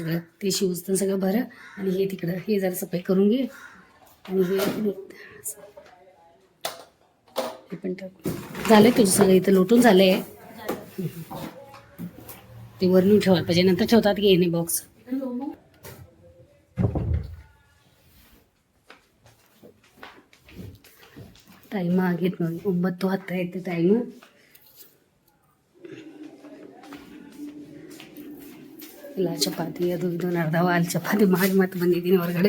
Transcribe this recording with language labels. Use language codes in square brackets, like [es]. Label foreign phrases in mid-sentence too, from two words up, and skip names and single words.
[mr] ते शूज तर सगळं भर. आणि हे तिकडं हे जरा सफाई करून घे. आणि हे पण टाकू झालं तुझं सगळं इथं लोटून झालंय. ते वरून ठेवायला पाहिजे, नंतर ठेवतात की येणे बॉक्स. [kn] ಟೈಮ್ ಆಗಿತ್ತು ನೋಡಿ, 9:10 ಆಯ್ತು ಟೈಮು. ಇಲ್ಲ ಚಪಾತಿ ಅದು ಇದು ನಡ್ದಾವ, ಅಲ್ಲಿ ಚಪಾತಿ ಮಾಡಿ ಮತ್ತೆ ಬಂದಿದ್ದೀನಿ ಹೊರಗಡೆ.